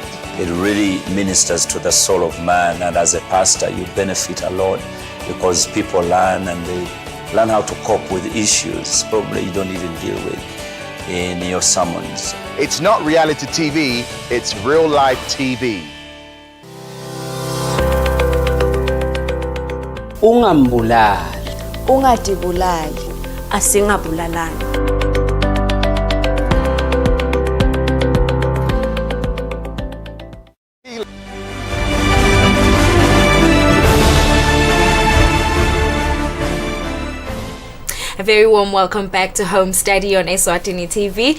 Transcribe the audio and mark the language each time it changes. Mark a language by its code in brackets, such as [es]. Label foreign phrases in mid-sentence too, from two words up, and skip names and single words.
[en] It really ministers to the soul of man, and as a pastor you benefit a lot because people learn, and they learn how to cope with issues probably you don't even deal with in your sermons. It's not reality TV, it's real life TV. [ss] Ungambulali. Ungadibulali. Asingabulalani. [en] A very warm welcome back to Home Study on Eswatini TV.